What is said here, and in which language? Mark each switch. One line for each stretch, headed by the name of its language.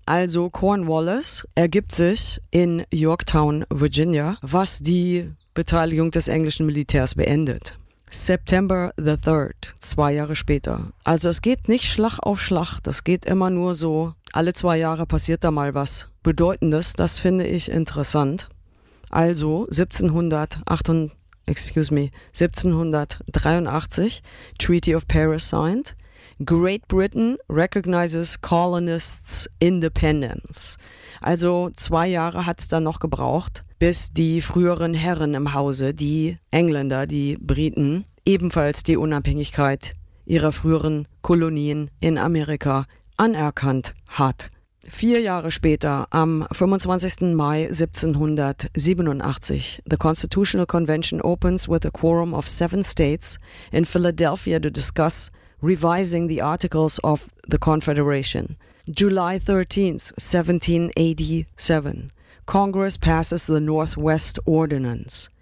German: Also Cornwallis ergibt sich in Yorktown, Virginia, was die Beteiligung des englischen Militärs beendet.
English: September the 3rd,
German: 2 Jahre später. Also es geht nicht Schlag auf Schlag, das geht immer nur so, alle 2 Jahre passiert da mal was Bedeutendes, das finde ich interessant.
English: Also 1783, Treaty of Paris signed, Great Britain recognizes colonists' independence.
German: Also 2 Jahre hat es dann noch gebraucht, bis die früheren Herren im Hause, die Engländer, die Briten, ebenfalls die Unabhängigkeit ihrer früheren Kolonien in Amerika anerkannt hat. 4 Jahre später, am 25.
English: Mai 1787, the Constitutional Convention opens with a quorum of 7 states in Philadelphia to discuss revising the Articles of the Confederation. July 13th, 1787, Congress passes the Northwest Ordinance.